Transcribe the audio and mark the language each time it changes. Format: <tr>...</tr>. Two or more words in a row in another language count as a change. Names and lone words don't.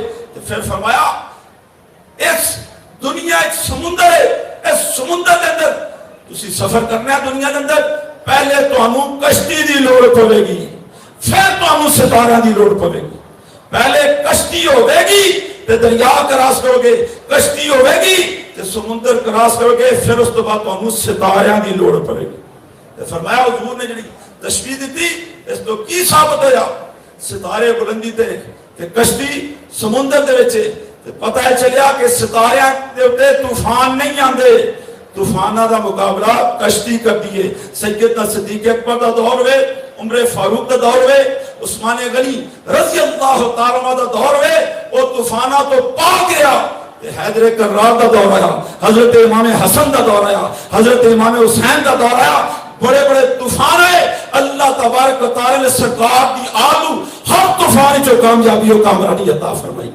<pa>تو پھر فرمایا اس دنیا ایک سمندر ہے،</pa> <ur>اس سمندر کے اندر</ur> <pa>تسی سفر کرنا ہے،</pa> <ur>دنیا کے اندر</ur> <pa>پہلے تو ہموں کشتی دی لوڑ پڑے گی، پھر تو ہموں ستارے دی لوڑ پڑے گی، پہلے کشتی ہوئے گی تے دریا کراس کرو گے، کشتی ہوئے گی تے سمندر کراس کرو گے، پھر اس تو بعد تو ہموں ستاریاں دی لوڑ پڑے گی۔ تے فرمایا حضور نے جڑی تشبیہ دیتی اس تو کی ثابت ہویا، ستارے بلندی تے کہ کشتی سمندر دے وچے تے پتہ ہے چلیا کہ ستاریاں دے اوتے طوفان نہیں آندے، طوفانہ دا مقابلہ کشتی کر دیئے۔ سیدنا صدیق اکبر دا دور ہوئے، عمر فاروق دا دور ہوئے، عثمان غنی</pa> <ar>رضی اللہ تعالیٰ عنہ</ar> <pa>دا دور ہوئے، وہ طوفانہ تو پا گیا، حیدر کرار دا دور آیا، حضرت امام حسن دا دور آیا، حضرت امام حسین دا دور آیا، بڑے بڑے طوفان ہے،</pa> <ar>اللہ تبارک و تعالی</ar> <pa>نے سرکار دی آلو ہر طوفان جو</pa> <ur>کامیابی و کامرانی عطا فرمائی۔</ur>